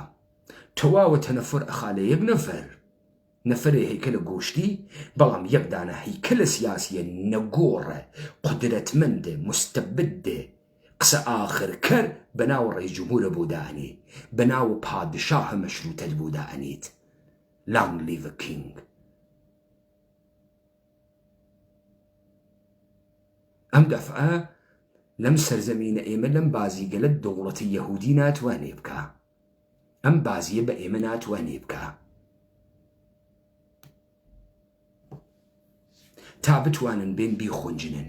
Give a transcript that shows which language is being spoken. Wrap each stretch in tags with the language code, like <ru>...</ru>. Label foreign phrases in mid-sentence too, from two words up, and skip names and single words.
<ckb>تەواوە تەنەفر ئەخا لە یەک نەفرێ هەیکەلە گۆشتی، بەڵام یەکدانە هەیکەلە سیاسیە نەگۆڕە، قودرەتمەندە، مستەبدە، قسە ئاخرکەر بەناو ڕئیس جمهورە بۆ دانێ، بەناو پادشاهە مەشروتەت بۆ دانێت.</ckb> <en>Long live the king.</en> <ckb>ئەم دەفعە لەم سەرزەمینە ئێمە لەم بازیگەلە دەوڵەتی یەهودی ناتوانێ بکە، ئەم بازیە بە ئێمە ناتوانێ بکە تا بتوانن بێن بیخۆنجنن.</ckb>